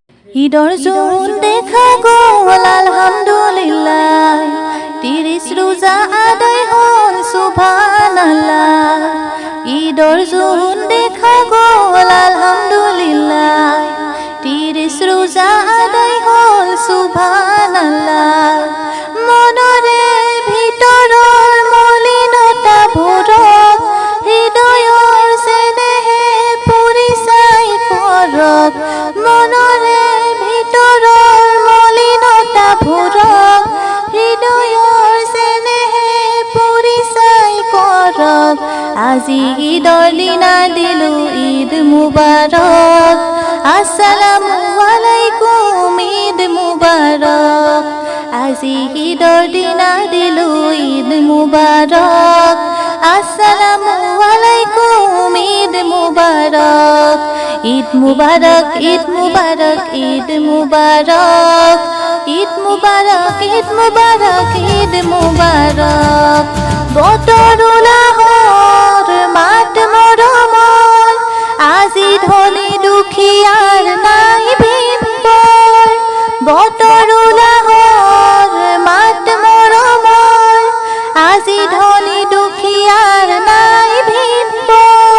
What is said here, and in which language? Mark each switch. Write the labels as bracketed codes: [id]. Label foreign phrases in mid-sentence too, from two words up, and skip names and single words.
[as] ঈদর জোন দেখা গল আলহামদুলিল্লাহ, 30 রোজা আদায় হল সুবহানাল্লাহ। ঈদর জোন দেখা গল আলহামদুলিল্লাহ, 30 রোজা আদায় হল সুবহানাল্লাহ। মনরে ভিতৰৰ মলিনতা ভৰক, হৃদয়ৰ চেনেহে পৰিচাই কৰক। মনৰে ভিতৰৰ মলিনতা ভৰক, হৃদয়ৰ চেনেহে পৰিচাই কৰক। আজি ঈদৰ দিনা দিলো [ar] عيد مبارك, السلام عليكم عيد مبارك. [as] আজি ঈদৰ দিনা দিলো [ar] عيد مبارك, السلام عليكم عيد مبارك. عيد مبارك، عيد مبارك، عيد مبارك، عيد مبارك، عيد مبارك، عيد مبارك. [as] বতৰ উলাহৰ মাত মৰমৰ, আজি ধনী দুখীয়াৰ নাই ভিতৰ। বতৰ উলাহৰ মাত মৰমৰ, আজি ধনী দুখীয়াৰ নাই ভিতৰ।